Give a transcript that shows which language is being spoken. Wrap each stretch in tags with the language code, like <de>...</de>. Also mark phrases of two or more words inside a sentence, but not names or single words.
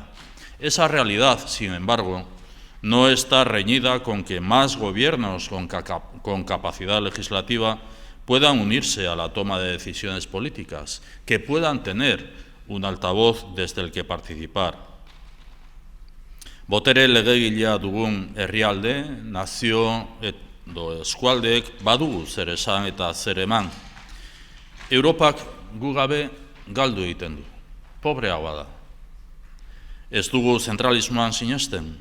<es>Esa realidad, sin embargo, no está reñida con que más gobiernos con capacidad legislativa puedan unirse a la toma de decisiones políticas, que puedan tener un altavoz desde el que participar.</es> <eu>Botere legegilea dugun herrialde, nazio edo eskualdeek badugu zer esan eta zer eman. Europak gu gabe galdu egiten du, pobreagoa da. Ez dugu zentralismoan sinesten.</eu>